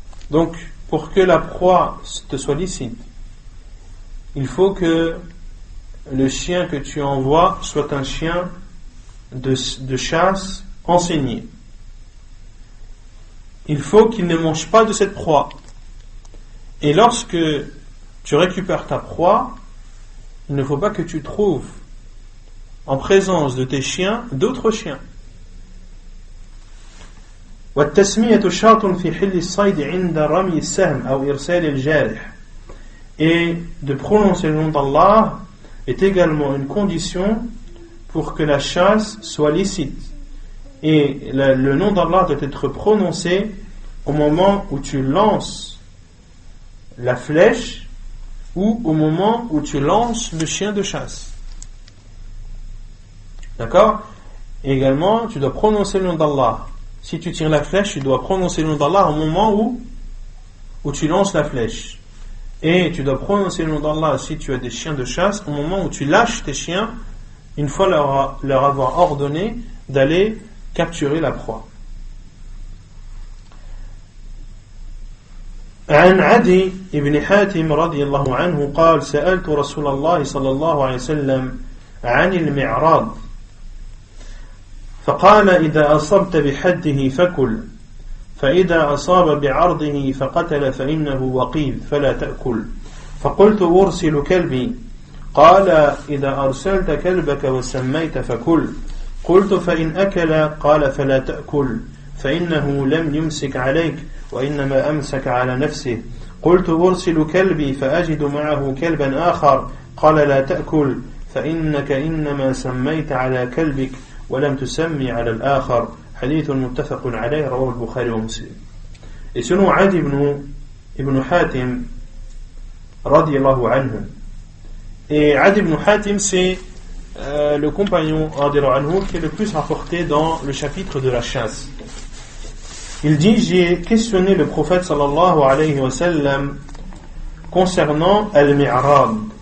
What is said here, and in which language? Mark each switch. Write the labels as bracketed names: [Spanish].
[French] Donc, pour que la proie te soit licite, il faut que le chien que tu envoies soit un chien de chasse enseigné. Il faut qu'il ne mange pas de cette proie. Et lorsque tu récupères ta proie, il ne faut pas que tu trouves en présence de tes chiens d'autres chiens. [Arabic] والتسمية شرط في حل الصيد عند رمي السهم أو إرسال الجارح. [French] Et de prononcer le nom d'Allah est également une condition pour que la chasse soit licite. Et le nom d'Allah doit être prononcé au moment où tu lances la flèche ou au moment où tu lances le chien de chasse. D'accord? Et également, tu dois prononcer le nom d'Allah. Si tu tires la flèche, tu dois prononcer le nom d'Allah au moment où tu lances la flèche. Et tu dois prononcer le nom d'Allah si tu as des chiens de chasse au moment où tu lâches tes chiens, une fois leur avoir ordonné d'aller capturer la proie. [Arabic] عن عدي بن حاتم رضي الله عنه قال سألت رسول الله صلى الله عليه وسلم عن المعراض فقال إذا أصبت بحده فكل فإذا أصاب بعرضه فقتل فإنه وقيذ فلا تأكل فقلت أرسل كلبي قال إذا أرسلت كلبك وسميت فكل قلت فإن أكل قال فلا تأكل فإنه لم يمسك عليك وإنما أمسك على نفسه قلت أرسل كلبي فأجد معه كلبا آخر قال لا تأكل فإنك إنما سميت على كلبك ولم تسمي على الآخر حديث متفق عليه رواه البخاري ومسلم. [French] Et selon Adi ibn Hatim radiyallahu anhu, et Adi ibn Hatim c'est le compagnon radiallahu anhu qui est le plus rapporté dans le chapitre de la chasse. Il dit: j'ai questionné le prophète sallallahu alayhi wa sallam concernant al-mi'rab.